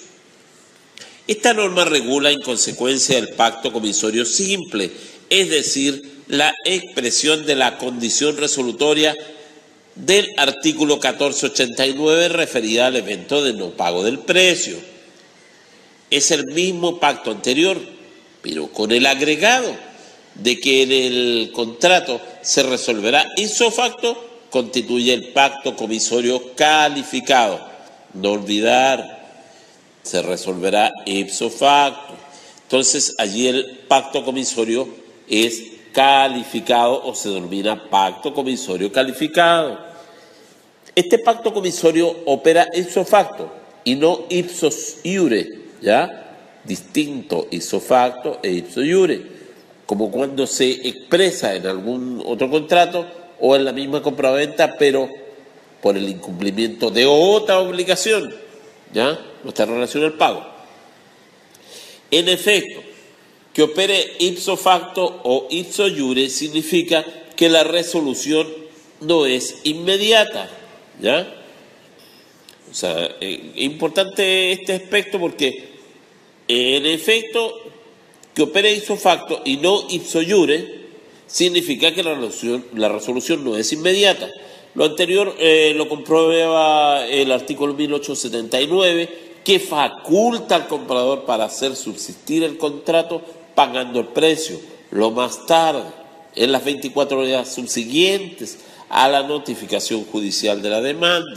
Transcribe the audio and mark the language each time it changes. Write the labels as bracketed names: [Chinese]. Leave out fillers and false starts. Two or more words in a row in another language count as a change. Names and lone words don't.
[Spanish] Esta norma regula en consecuencia el pacto comisorio simple, es decir, la expresión de la condición resolutoria del artículo 1489 referida al evento de no pago del precio. Es el mismo pacto anterior, pero con el agregado de que en el contrato se resolverá [Latin] ipso facto, [Spanish] constituye el pacto comisorio calificado. No olvidar, se resolverá [Latin] ipso facto. [Spanish] Entonces allí el pacto comisorio es calificado o se denomina pacto comisorio calificado. Este pacto comisorio opera [Latin] ipso facto [Spanish] y no [Latin] ipso iure, [Spanish] ¿ya? Distinto [Latin] ipso facto [Spanish] e [Latin] ipso iure, [Spanish] como cuando se expresa en algún otro contrato o en la misma compraventa, pero por el incumplimiento de otra obligación, ¿ya? No está en relación al pago. En efecto, que opere [Latin] ipso facto [Spanish] o [Latin] ipso iure [Spanish] significa que la resolución no es inmediata, ¿ya? O sea, es importante este aspecto porque, en efecto, que opere [Latin] ipso facto [Spanish] y no [Latin] ipso iure [Spanish] significa que la resolución no es inmediata. Lo anterior lo comprueba el artículo 1879, que faculta al comprador para hacer subsistir el contrato pagando el precio lo más tarde, en las 24 horas subsiguientes a la notificación judicial de la demanda.